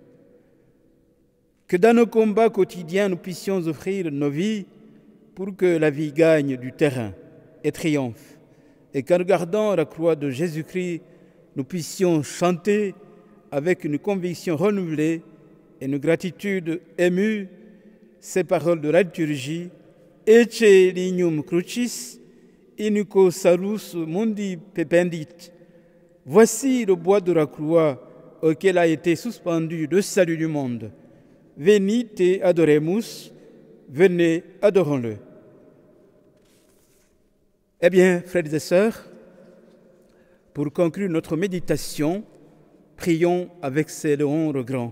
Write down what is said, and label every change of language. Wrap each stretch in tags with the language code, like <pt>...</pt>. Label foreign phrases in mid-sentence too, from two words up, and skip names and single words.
<fr>Que dans nos combats quotidiens, nous puissions offrir nos vies pour que la vie gagne du terrain et triomphe, et qu'en regardant la croix de Jésus-Christ, nous puissions chanter avec une conviction renouvelée et une gratitude émue ces paroles de la liturgie:</fr> <la>Ecce lignum crucis, inico salus mundi pependit.</la> <fr>Voici le bois de la croix auquel a été suspendu le salut du monde.</fr> <la>Venite adoremus,</la> <fr>venez, adorons-le. Eh bien, frères et sœurs, pour conclure notre méditation, prions avec ces louanges grands.</fr>